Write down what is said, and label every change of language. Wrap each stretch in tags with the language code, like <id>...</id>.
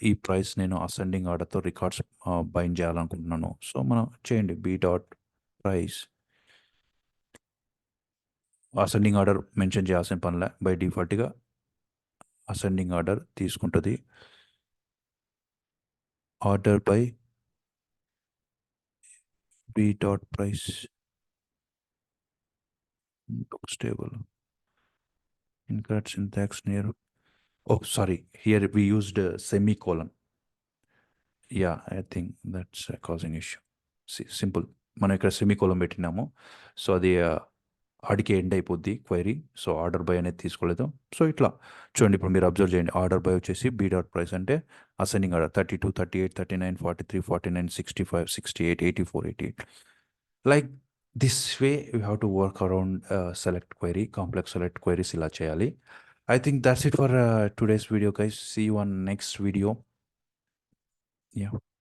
<te>ఈ ప్రైస్ నేను అసెండింగ్ ఆర్డర్తో రికార్డ్స్ బైండ్ చేయాలనుకుంటున్నాను. సో మనం చేయండి B dot price, ascending order mention చేయాల్సిన పనిలే, బై డిఫాల్ట్గా అసెండింగ్ ఆర్డర్ తీసుకుంటుంది. Order by B dot price</te> <en>books table, incorrect syntax near, oh sorry, here we used a semicolon. Yeah, I think that's causing issue.</en> <te>Simple, మనం ఇక్కడ semicolon పెట్టినాము, so అది ఆడికి end అయిపోద్ది క్వైరీ. సో ఆర్డర్ బై అనేది తీసుకోలేదు. So ఇట్లా చూడండి, ఇప్పుడు మీరు అబ్జర్వ్ చేయండి, ఆర్డర్ బై వచ్చేసి బి డాట్ ప్రైస్ అంటే ascending order 32, 38, 39, 43, 49, 65, 68, 84, 88.</te> <en>like this way you have to work around select query, complex select queries</en> <te>ఇలా చేయాలి.</te> <en>I think that's it for today's video, guys. See you on next video. Yeah.</en>